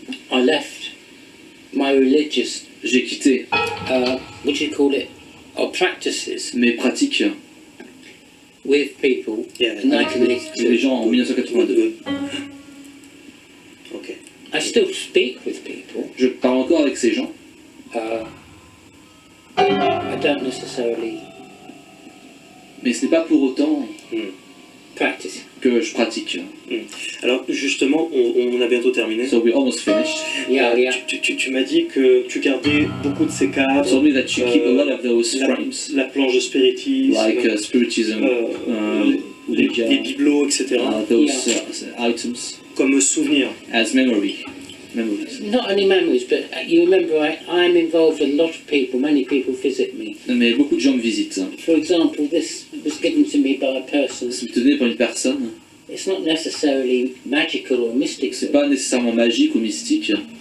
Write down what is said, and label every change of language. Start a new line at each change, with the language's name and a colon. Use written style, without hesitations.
English: I left my religious.
French: J'ai quitté.
English: What do you call it? Or practices.
French: Mes pratiques.
English: With people. Yeah. In 1982.
French: Les gens en 1982.
English: still speak with people.
French: Je parle encore avec ces gens.
English: I don't necessarily
French: Mais ce n'est pas pour autant
English: practice.
French: que je pratique. Alors justement, on a bientôt terminé.
English: So we're almost finished. Yeah, yeah.
French: Tu m'as dit que tu gardais beaucoup de ces cadres.
English: You told me that you keep a lot of those frames,
French: La planche de spiritisme,
English: like spiritism,
French: les
English: Ouija,
French: bibelots, etc.
English: those items
French: Comme souvenir.
English: as memories. Not only memories, but you remember I'm involved with a lot of people. Many people visit me.
French: Mais beaucoup de gens me visitent.
English: For example, this was given to me by a person.
French: C'est donné par une personne.
English: It's not necessarily magical or mystical.
French: C'est pas nécessairement magique ou mystique.